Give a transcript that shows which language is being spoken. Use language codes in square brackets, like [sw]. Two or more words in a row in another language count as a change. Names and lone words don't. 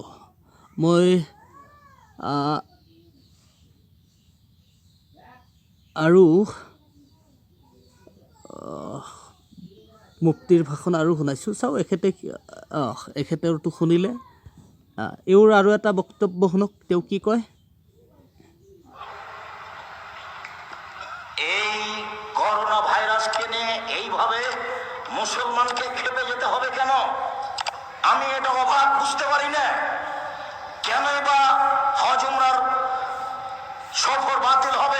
[as] মই আৰু মুক্তিৰ ভাষণ আৰু শুনাইছোঁ, চাওঁ এখেতেওতো শুনিলে। এওঁৰ আৰু এটা বক্তব্য শুনক, তেওঁ কি কয়। [bn] এই করোনা ভাইরাসকে নিয়ে এইভাবে মুসলমানকে খেপে যেতে হবে কেন? আমি এটা অবাক বুঝতে পারি না। কেনই বা হজ উমরার সফর বাতিল হবে?